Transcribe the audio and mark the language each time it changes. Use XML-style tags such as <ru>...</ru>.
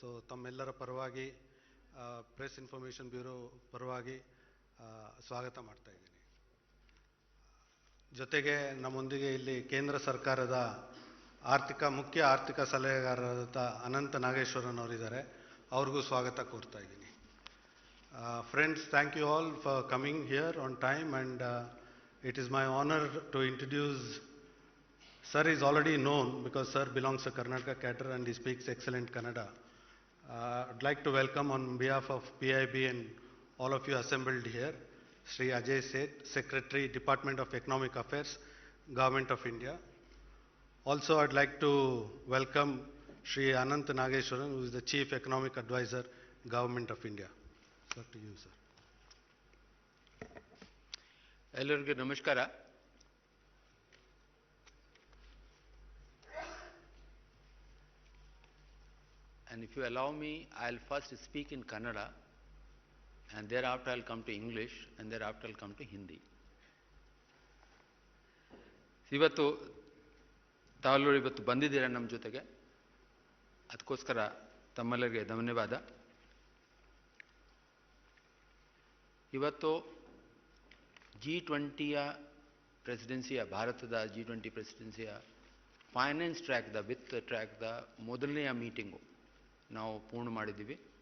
<kn>So ತಮ್ಮೆಲ್ಲರ ಪರವಾಗಿ press information bureau ಪರವಾಗಿ ಸ್ವಾಗತ ಮಾಡ್ತಾ ಇದ್ದೀನಿ. ಜೊತೆಗೆ ನಮ್ಮೊಂದಿಗೆ ಇಲ್ಲಿ ಕೇಂದ್ರ ಸರ್ಕಾರದ ಮುಖ್ಯ ಆರ್ಥಿಕ ಸಲಹೆಗಾರರಾದ ಅನಂತ ನಾಗೇಶ್ವರನ್ ಅವರಿದ್ದಾರೆ. ಅವ್ರಿಗೂ ಸ್ವಾಗತ ಕೋರ್ತಾ ಇದ್ದೀನಿ.</kn> <en>Friends, thank you all for coming here on time, and it is my honor to introduce. Sir is already known because Sir belongs to Karnataka cadre and he speaks excellent Kannada. I'd like to welcome on behalf of PIB and all of you assembled here, Sri Ajay Seth, Secretary, Department of Economic Affairs, Government of India. Also, I'd like to welcome Sri Anant Nageshwaran, who is the Chief Economic Advisor, Government of India. Up to you, sir.</en> <kn>ಎಲ್ಲರಿಗೂ ನಮಸ್ಕಾರ.</kn> <en>And if you allow me, I'll first speak in Kannada, and thereafter I'll come to English, and thereafter I'll come to Hindi.</en> <kn>ಇವತ್ತು ತಾವೆಲ್ಲರೂ ಇವತ್ತು ಬಂದಿದ್ದೀರಾ ನಮ್ಮ ಜೊತೆಗೆ, ಅದಕ್ಕೋಸ್ಕರ ತಮ್ಮೆಲ್ಲರಿಗೆ ಧನ್ಯವಾದ. ಇವತ್ತು G20ಯ ಪ್ರೆಸಿಡೆನ್ಸಿಯ ಭಾರತದ G20 ಪ್ರೆಸಿಡೆನ್ಸಿಯ ಫೈನಾನ್ಸ್ ಟ್ರ್ಯಾಕ್ದ ವಿತ್ ಟ್ರ್ಯಾಕ್ದ ಮೊದಲನೆಯ ಮೀಟಿಂಗು ನಾವು ಪೂರ್ಣ ಮಾಡಿದ್ದೀವಿ.</kn>